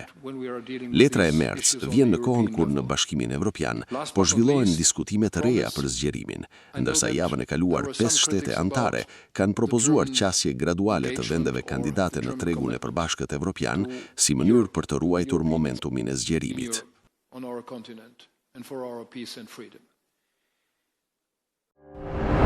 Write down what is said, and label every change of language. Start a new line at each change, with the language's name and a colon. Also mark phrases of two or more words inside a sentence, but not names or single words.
Albanian: Letra e Merz vjen në kohën kur në Bashkimin Evropian po zhvillohen diskutime të reja për zgjerimin, ndërsa javën e kaluar 5 shtete antare kanë propozuar qasje graduale të vendeve kandidate në tregun e përbashkët evropian si mënyrë për të ruajtur momentumin e zgjerimit.
English: On our continent and for our peace and freedom.